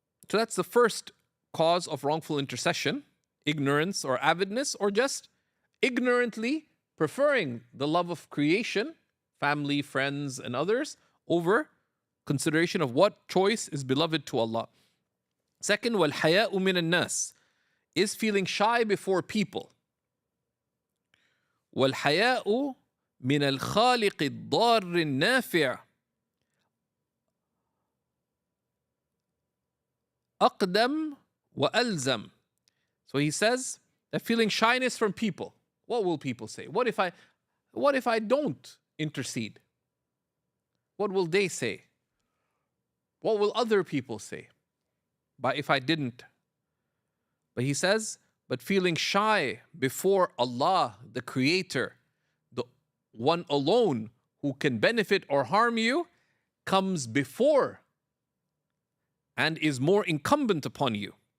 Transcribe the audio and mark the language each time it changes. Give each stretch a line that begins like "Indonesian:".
English: So that's the first cause of wrongful intercession, ignorance or avidness, or just ignorantly preferring the love of creation, family, friends, and others, over consideration of what choice is beloved to Allah. Second,
Arabic: وَالْحَيَاءُ مِنَ النَّاسِ
English: is feeling shy before people.
Arabic: وَالْحَيَاءُ مِنَ الْخَالِقِ الضَّارِّ النَّافِعِ أقدم وألزم.
English: So he says that feeling shyness from people. What will people say? What if I don't intercede? What will they say? What will other people say? But if I didn't? But he says, but feeling shy before Allah, the Creator, the one alone who can benefit or harm you, comes before and is more incumbent upon you.